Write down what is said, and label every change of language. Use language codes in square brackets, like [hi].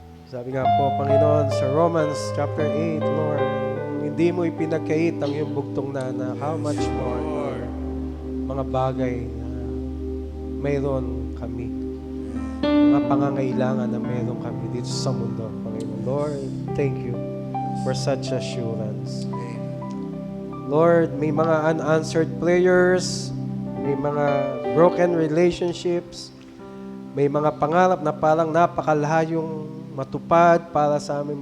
[tl] Sabi nga po, Panginoon, sa Romans chapter 8, Lord, kung hindi mo ipinagkait ang iyong bugtong na [en] how much more, [tl] Lord, mga bagay na mayroon kami. Mga pangangailangan na mayroon kami dito sa mundo, Panginoon. [en] Lord, thank you for such assurance. [tl] Lord, may mga [en] unanswered prayers, [tl] may mga [en] broken relationships, [tl] may mga pangarap na parang napakalayong matupad para sa amin.